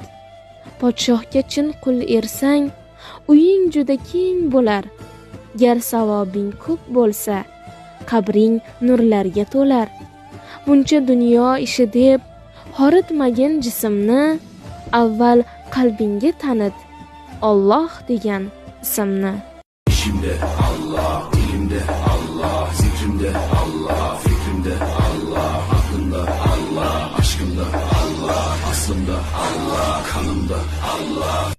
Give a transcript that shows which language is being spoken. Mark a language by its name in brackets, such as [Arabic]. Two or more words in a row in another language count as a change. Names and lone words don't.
[Uzbek] Podshohga chin qul ersang, uying juda keng bo'lar. Gar savobing ko'p bo'lsa, qabring nurlarga to'lar. Buncha dunyo ishi deb horitmagin jismni, avval qalbingga tanit Alloh degan ismni. [Turkish] İşimde Allah, dilimde Allah, zikrimde Allah, fikrimde Allah, aklımda Allah, aşkımda Allah, aslımda Allah, kanımda Allah.